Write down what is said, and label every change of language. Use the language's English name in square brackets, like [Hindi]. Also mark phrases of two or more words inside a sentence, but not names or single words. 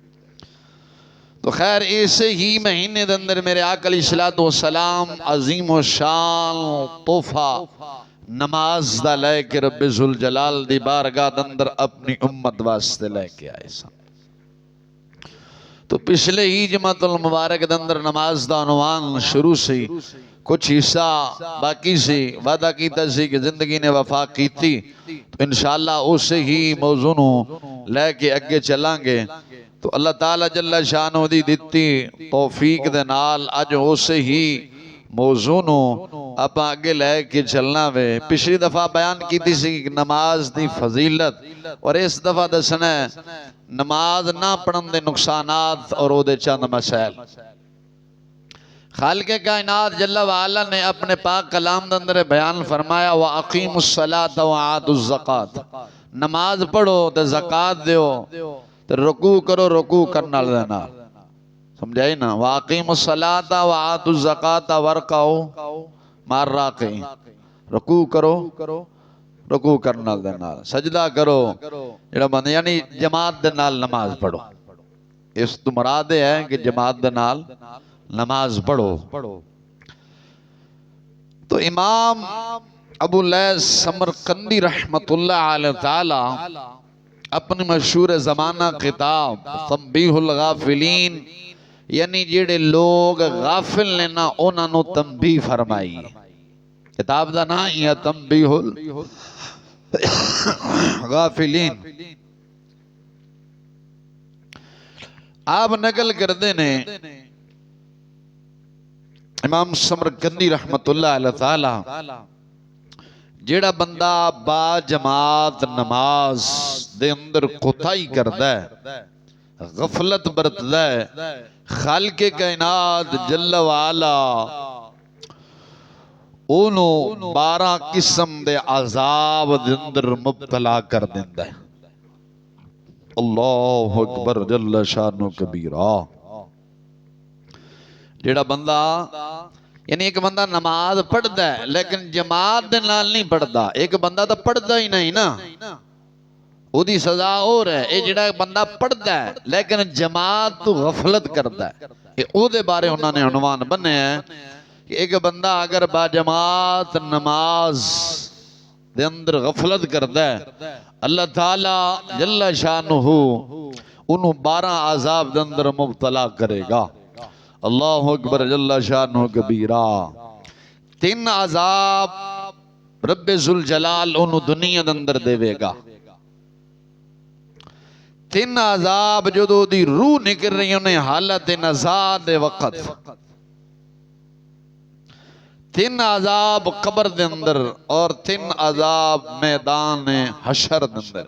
[Punjabi] تو خیر ایسے ہی مہینے کے اندر میرے آقا [Arabic] عليه الصلاة والسلام [Punjabi] عظیم شان تحفہ نماز دا لے کے ربِ ذوالجلال دی بارگاہ دے اندر اپنی امت واسطے لے کے آئے سن. تو پچھلے ہی جمعۃ المبارک کے اندر نماز دا عنوان شروع سے کجھ حصہ باقی سے وعدہ کیتا سی کہ زندگی نے وفا کی تھی، تو ان شاء اللہ اوسے ہی موضوع نوں لے کے اگے چلاں گے. تو اللہ تعالیٰ [Arabic] جل شأنه [Punjabi] دی دتی توفیق دے نال اج اوسے ہی موضوع نوں آپ اگے لے کے چلنا وے. پچھلی دفعہ بیان کی سی نماز دی فضیلت، اور اس دفعہ دسنا نماز نہ پڑھن دے نقصانات اور اودے چند مسائل. خالقِ کائنات [Arabic] جل وعلا [Punjabi] نے اپنے پاک کلام دے اندر بیان فرمایا [Arabic] وأقيموا الصلاة وآتوا الزكاة, [Punjabi] نماز پڑھو تے زکوٰۃ دو تے رکوع کرو رکوع کرنے والے نال. سمجھ آئی نا? [Arabic] وأقيموا الصلاة وآتوا الزكاة واركعوا مع الراكعين, [Punjabi] رکوع کرو رکوع کرنے والے نال، سجدہ کرو جیہڑا بندہ یعنی جماعت دے نال نماز پڑھو. اس توں مراد ہے کہ جماعت دے نال نماز پڑھو. تو امام ابو لیث سمرقندی [Arabic] رحمۃ اللہ علیہ تعالیٰ [Punjabi] اپنی مشہور زمانہ کتاب تنبیہ الغافلین، یعنی جیہڑے لوک غافل نے نا انہاں نے تنبیہ فرمائی. [Urdu] کتاب کا نام ہی ہے تنبیہ الغافلین. [Punjabi] آپ نقل کرتے نے امام سمرقندی [Arabic] رحمۃ اللہ علیہ تعالیٰ, [Punjabi] جیہڑا بندہ با جماعت نماز دے اندر کوتاہی کردا ہے، غفلت برتدا ہے، خالقِ کائنات [Arabic] جل وعلا [Punjabi] اونوں 12 قسم دے عذاب دے اندر مبتلا کر دیندا ہے. [Arabic] الله أكبر جل شأنه كبيرا. [Punjabi] جیہڑا بندہ یعنی اک بندہ نماز پڑھدا ہے لیکن جماعت دے نال نہیں پڑھدا، اک بندہ تو پڑھدا ہی نہیں نا، اودی سزا اور ہے. یہ جیہڑا بندہ پڑھدا ہے لیکن جماعت توں غفلت کردا ہے، یہ اودے بارے انہاں نے عنوان بنے ہے کہ اک بندہ اگر با جماعت نماز دے اندر غفلت کردا ہے، اللہ تعالیٰ [Arabic] جل شأنه [Punjabi] انہوں 12 عذاب دے اندر مبتلا کرے گا. [Arabic] الله أكبر جل شأنه كبيرا. [Punjabi] 3 عذاب ربِ ذوالجلال انہوں دنیا دے اندر دیوے گا. 3 عذاب جو دی روح نکل رہی انہیں حالت نزع دے وقت، 3 عذاب قبر دے اندر اور 3 عذاب میدان حشر دے اندر.